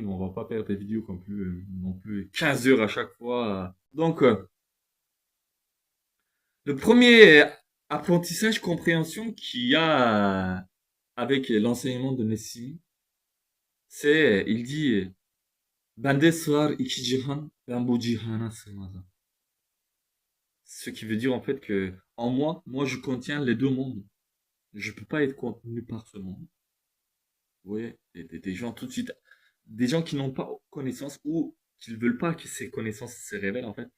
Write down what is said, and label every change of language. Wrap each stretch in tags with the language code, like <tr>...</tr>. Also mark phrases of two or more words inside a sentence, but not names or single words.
<fr>On va pas faire des vidéos comme plus, non plus 15 heures à chaque fois. Donc, le premier apprentissage, compréhension qu'il y a avec l'enseignement de Nessim, c'est, il dit,</fr> <az>Bende sığar iki cihan, ben bu cihana sığmazam.</az> <fr>Ce qui veut dire en fait que en moi je contiens les deux mondes. Je peux pas être contenu par ce monde. Vous voyez, des gens tout de suite, des gens qui n'ont pas connaissance ou qui ne veulent pas que ces connaissances se révèlent en fait.</fr>